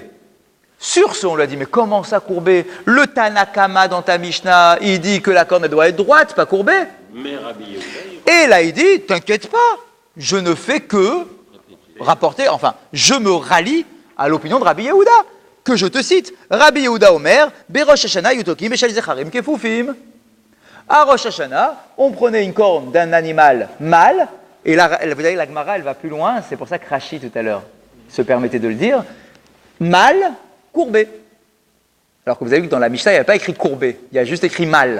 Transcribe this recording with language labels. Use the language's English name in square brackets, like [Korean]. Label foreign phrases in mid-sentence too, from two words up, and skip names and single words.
[French] Sur ce, on lui a dit, mais comment ça courbée? Le Tanakama dans ta Mishnah, il dit que la corne elle doit être droite, pas courbée. Mais Rabbi Yehuda, Et là, il dit, t'inquiète pas, je ne fais que rapporter, enfin, je me rallie à l'opinion de Rabbi Yehuda, que je te cite. [Hebrew] רבי יהודה אומר, בראש השנה תוקעים בשל זכרים כפופים. [French] À Rosh Hashanah, on prenait une corne d'un animal mâle, et là, vous voyez, la Gemara, elle va plus loin, c'est pour ça que Rashi, tout à l'heure, se permettait de le dire, mâle, courbé. Alors que vous avez vu que dans la Mishnah, il n'y a pas écrit courbé, il y a juste écrit mâle.